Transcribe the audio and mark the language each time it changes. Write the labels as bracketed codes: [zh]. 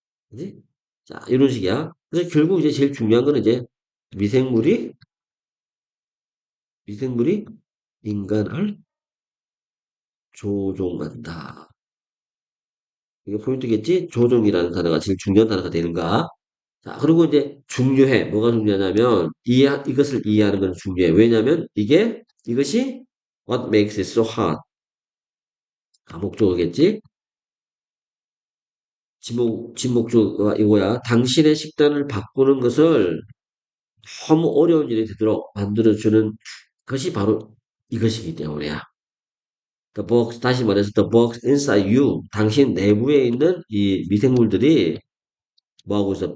[ko] 그지? 자, 이런 식이야. 그래서 결국 이제 제일 중요한 거는 이제 미생물이, 미생물이 인간을 조종한다. 이게 포인트겠지? 조종이라는 단어가 제일 중요한 단어가 되는가? 자, 그리고 이제 중요해. 뭐가 중요하냐면, 이것을 이해하는 건 중요해. 왜냐면, 이것이 [en] what makes it so hard. [ko] 목적어겠지? 진목적어가 이거야. 당신의 식단을 바꾸는 것을 너무 어려운 일이 되도록 만들어주는 것이 바로 이것이기 때문이야. [en] The box, [ko] 다시 말해서 [en] the box inside you. [ko] 당신 내부에 있는 이 미생물들이 뭐하고 있어?